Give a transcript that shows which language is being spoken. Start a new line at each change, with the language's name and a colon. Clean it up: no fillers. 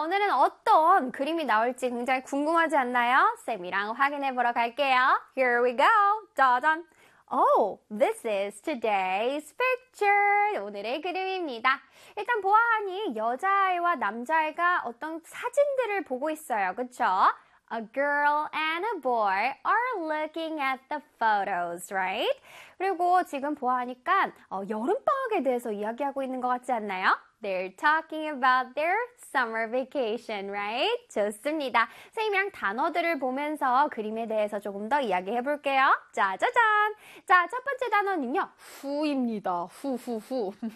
Korean: 오늘은 어떤 그림이 나올지 굉장히 궁금하지 않나요? 쌤이랑 확인해 보러 갈게요.
English: Here we go. 짜잔. Oh, this is today's picture.
Korean: 오늘의 그림입니다. 일단 보아하니 여자아이와 남자아이가 어떤 사진들을 보고 있어요. 그쵸?
English: A girl and a boy are looking at the photos, right?
Korean: 그리고 지금 보아하니까 여름방학에 대해서 이야기하고 있는 것 같지 않나요?
English: They're talking about their summer vacation, right?
Korean: 좋습니다. 선생님이랑 단어들을 보면서 그림에 대해서 조금 더 이야기해 볼게요. 짜자잔! 자, 첫 번째 단어는요. 후입니다. 후후후.